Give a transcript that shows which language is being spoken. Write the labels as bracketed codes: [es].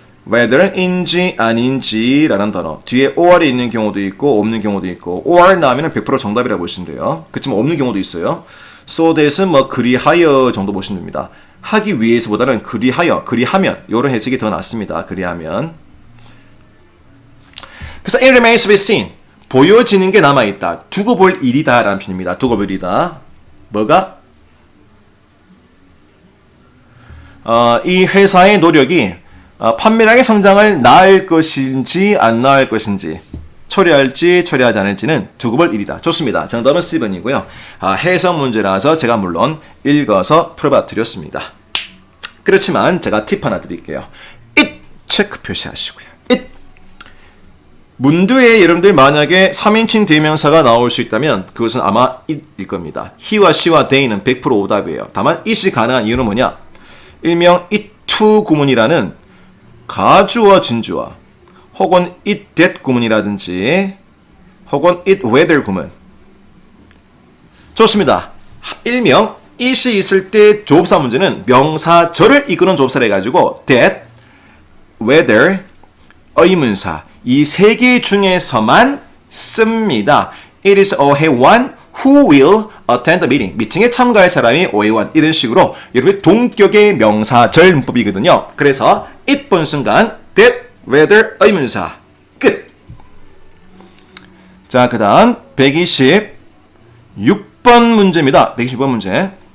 [ko] whether인지 아닌지라는 단어 뒤에 or이 있는 경우도 있고 없는 경우도 있고, or 나오면 100% 정답이라고 보시면 돼요. 그렇지만 없는 경우도 있어요. so that은 뭐 그리하여 정도 보시면 됩니다. 하기 위해서보다는 그리하여, 그리하면 이런 해석이 더 낫습니다. 그리하면. 그래서 it remains to be seen 보여지는 게 남아있다. 두고 볼 일이다 라는 표현입니다. 두고 볼 일이다. 뭐가? 이 회사의 노력이 판매량의 성장을 낳을 것인지 안 낳을 것인지, 처리할지 처리하지 않을지는 두고 볼 일이다. 좋습니다. 정답은 C번이고요. 해석 문제라서 제가 물론 읽어서 풀어봐 드렸습니다. 그렇지만 제가 팁 하나 드릴게요. it 체크 표시하시고요. it 문두에 여러분들 만약에 3인칭 대명사가 나올 수 있다면 그것은 아마 it일 겁니다. he와 she와 they는 100% 오답이에요. 다만 it이 가능한 이유는 뭐냐? 일명 it to 구문이라는 가주어 진주어 혹은 it that 구문이라든지 혹은 it whether 구문. 좋습니다. 일명 it이 있을 때 조업사 문제는 명사절을 이끄는 조업사를 해가지고 that, whether, 의문사 이 세 개 중에서만 씁니다. [en] It is A1 who will attend the meeting. [ko] 미팅에 참가할 사람이 A1 이런 식으로 여러분 동격의 명사절 문법이거든요. 그래서 it 본 순간 that, whether, 의문사 끝. 자, 그 다음 126번 문제입니다. 126번 문제.